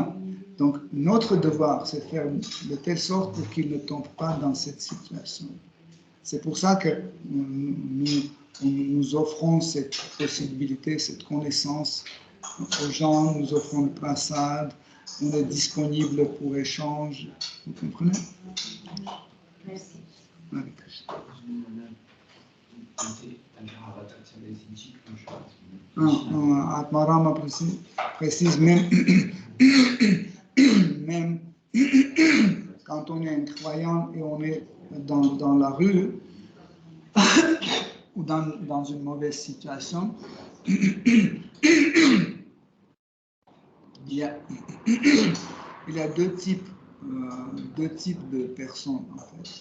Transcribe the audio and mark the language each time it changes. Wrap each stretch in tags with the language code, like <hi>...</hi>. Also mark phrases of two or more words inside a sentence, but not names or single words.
<fr>Donc, notre devoir, c'est de faire de telle sorte pour qu'ils ne tombent pas dans cette situation. C'est pour ça que nous offrons cette possibilité, cette connaissance aux gens, nous offrons le prasad, on est disponible pour échange. Vous comprenez? Merci. Hare Krishna. Atmarama précise même, même quand on est un croyant et on est dans la rue ou dans une mauvaise situation, il y a deux types de personnes en fait.</fr>